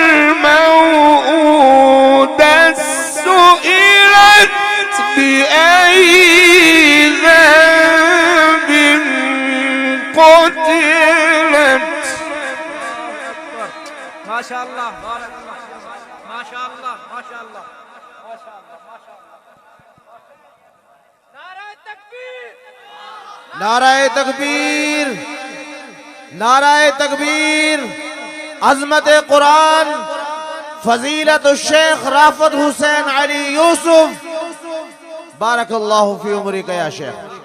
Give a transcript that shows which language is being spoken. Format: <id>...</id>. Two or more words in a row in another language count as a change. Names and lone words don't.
<ar>الموءودة سئلت بأي ذنب قتلت ما شاء الله بارك الله ما شاء الله ما شاء الله ما شاء الله ما شاء الله</ar> <ur>نعرہ تکبیر نعرۂ تکبیر نعرۂ تکبیر عظمت قرآن فضیلت शेख राफत हुसैन अली यूसुफ</ur> <ar>بارك الله في عمرك يا شيخ.</ar>